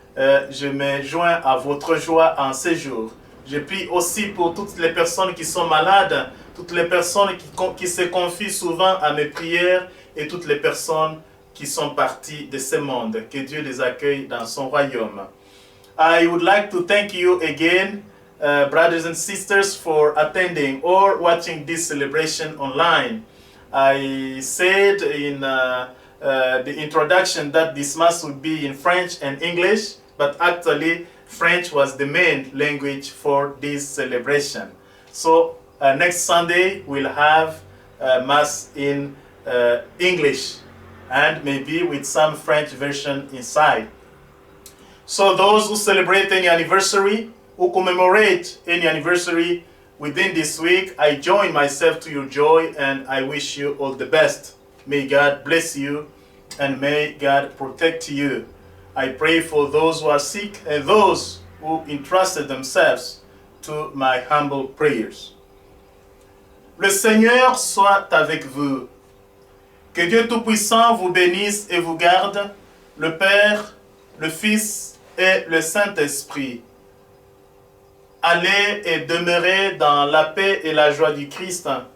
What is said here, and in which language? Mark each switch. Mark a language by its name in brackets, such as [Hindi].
[French] Je me joins à votre joie en ce jour. Je prie aussi pour toutes les personnes qui sont malades, toutes les personnes qui se confient souvent à mes prières et toutes les personnes qui sont parties de ce monde. Que Dieu les accueille dans son royaume. [English] I would like to thank you again, brothers and sisters, for attending or watching this celebration online. I said in the introduction that this Mass would be in French and English, but actually French was the main language for this celebration. So next Sunday we'll have Mass in English and maybe with some French version inside. So those who celebrate any anniversary, who commemorate any anniversary within this week, I join myself to your joy and I wish you all the best. May God bless you and may God protect you. I pray for those who are sick and those who entrusted themselves to my humble prayers. [French] Le Seigneur soit avec vous. Que Dieu Tout-Puissant vous bénisse et vous garde, le Père, le Fils et le Saint-Esprit. Allez et demeurez dans la paix et la joie du Christ.